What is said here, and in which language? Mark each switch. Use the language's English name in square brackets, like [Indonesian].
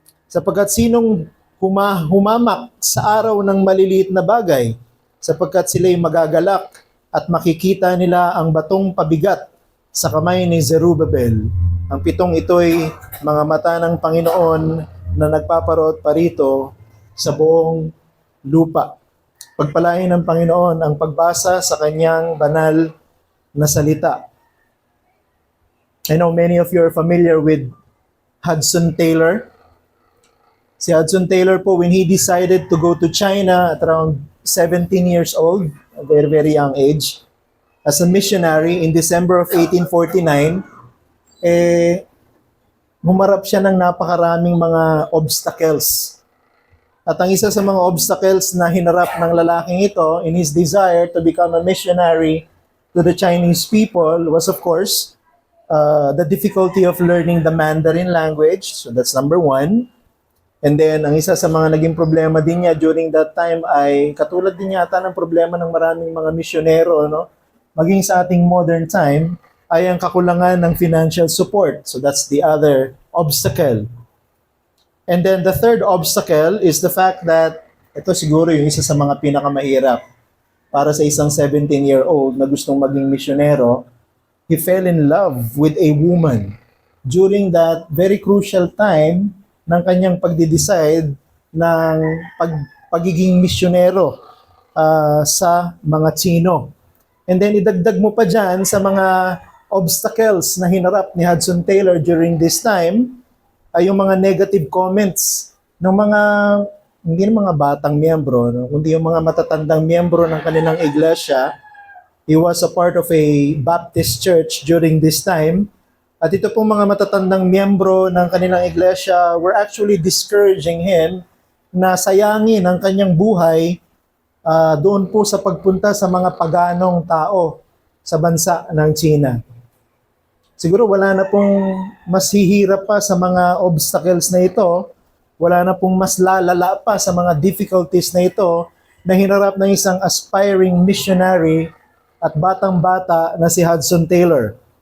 [Filipino] Sapagkat sinong humamak sa araw ng maliliit na bagay, sapagkat sila'y magagalak at makikita nila ang batong pabigat sa kamay ni Zerubbabel. Ang pitong ito'y mga mata ng Panginoon na nagpaparot parito sa buong lupa. Pagpalain ng Panginoon ang pagbasa sa kanyang banal na salita. [English] I know many of you are familiar with Hudson Taylor. Si Hudson Taylor po, when he decided to go to China at around 17 years old, a very, very young age, as a missionary in December of 1849, [Filipino] humarap siya ng napakaraming mga obstacles. At ang isa sa mga obstacles na hinarap ng lalaking ito [English] in his desire to become a missionary to the Chinese people was, of course, the difficulty of learning the Mandarin language. So that's number one. And then, [Filipino] ang isa sa mga naging problema din niya [English] during that time [Filipino] ay katulad din yata ng problema ng maraming mga misyonero, no? Maging sa ating modern time, ay ang kakulangan ng financial support. [English] So that's the other obstacle. And then the third obstacle is the fact that, [Filipino] ito siguro yung isa sa mga pinakamahirap para sa isang 17-year-old na gustong maging misyonero, [English] he fell in love with a woman during that very crucial time [Filipino] ng kanyang pagde-decide ng pagiging misyonero sa mga Tsino. And then idagdag mo pa dyan sa mga obstacles na hinarap ni Hudson Taylor [English] during this time [Filipino] ay yung mga negative comments ng mga, hindi ng mga batang miyembro, no? Kundi yung mga matatandang miyembro ng kanilang iglesia. [English] He was a part of a Baptist church during this time. [Filipino] At ito pong mga matatandang miyembro ng kanilang iglesia [English] were actually discouraging him [Filipino] na sayangin ang kanyang buhay doon po sa pagpunta sa mga paganong tao sa bansa ng China. Siguro wala na pong mas hihirap pa sa mga obstacles na ito, wala na pong mas lalala pa sa mga difficulties na ito na hinarap ng isang aspiring missionary at batang-bata na si Hudson Taylor.